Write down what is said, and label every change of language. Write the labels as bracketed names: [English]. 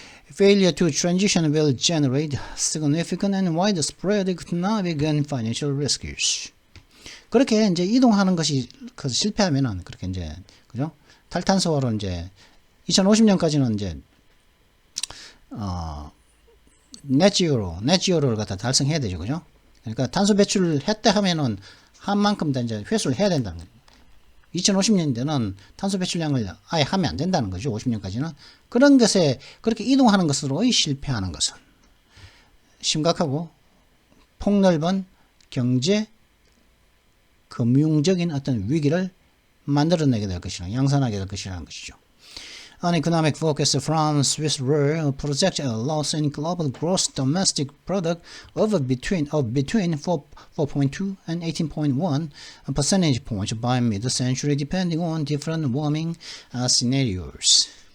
[English] Failure to transition will generate significant and widespread economic and financial risks. [Korean] 그렇게 이제 이동하는 것이 실패하면은 그렇게 이제 그죠? 탈탄소로 이제 2050년까지는 이제 넷지어로를 갖다 달성해야 되죠, 그죠? 그러니까 탄소 배출을 했다 하면은 한 만큼 다 이제 회수를 해야 된다는 거예요. 2050년대는 탄소 배출량을 아예 하면 안 된다는 거죠. 50년까지는. 그런 것에 그렇게 이동하는 것으로의 실패하는 것은 심각하고 폭넓은 경제, 금융적인 어떤 위기를 만들어내게 될 것이라, 양산하게 될 것이라는 것이죠. [English] An economic focus from Swiss Re projects a loss in global gross domestic product of between 4.2 and 18.1 percentage points by mid-century, depending on different warming scenarios.